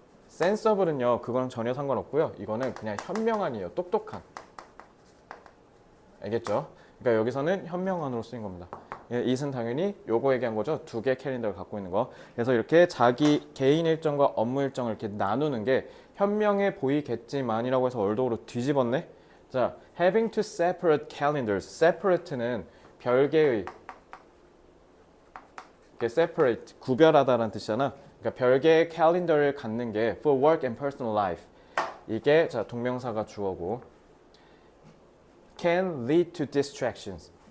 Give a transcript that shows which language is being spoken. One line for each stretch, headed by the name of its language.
Korean: sensible은요, 그거는 전혀 상관없고요. 이거는 그냥 현명한이에요. 똑똑한. 알겠죠? 그러니까 여기서는 현명한으로 쓰인 겁니다. it은 당연히 요거 얘기한 거죠. 두 개 캘린더를 갖고 있는 거. 그래서 이렇게 자기 개인 일정과 업무 일정을 이렇게 나누는 게 현명해 보이겠지만이라고 해서 얼더으로 뒤집었네.
English: 자, having to separate calendars.
Korean: separate는 별개의, separate, 구별하다라는 뜻이잖아. 그러니까 별개의 캘린더를 갖는 게
English: for work and personal life.
Korean: 이게 자, 동명사가 주어고
English: can lead to distractions.